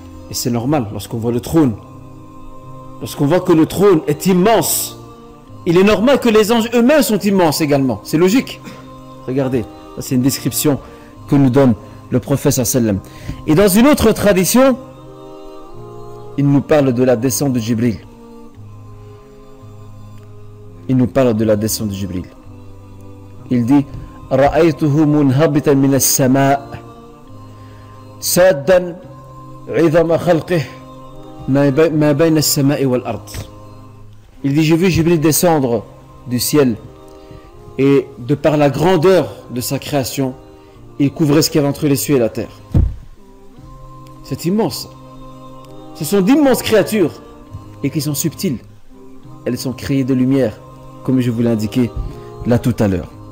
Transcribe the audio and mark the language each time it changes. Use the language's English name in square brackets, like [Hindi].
[French] Et c'est normal lorsqu'on voit le trône. Lorsqu'on voit que le trône est immense, il est normal que les anges eux-mêmes sont immenses également. C'est logique. Regardez, c'est une description que nous donne le prophète sallam. Et dans une autre tradition, il nous parle de la descente de Jibril. Il nous parle de la descente de Jibril. Il dit, [Arabic] رأيته منهبطا من السماء سادا عظم خلقه ما بين السماء والأرض. [French] Il dit, j'ai vu Jibril descendre du ciel et de par la grandeur de sa création, il couvrait ce qu'il y avait entre les cieux et la terre. C'est immense. Ce sont d'immenses créatures et qui sont subtiles. Elles sont créées de lumière, comme je vous l'ai indiqué là tout à l'heure.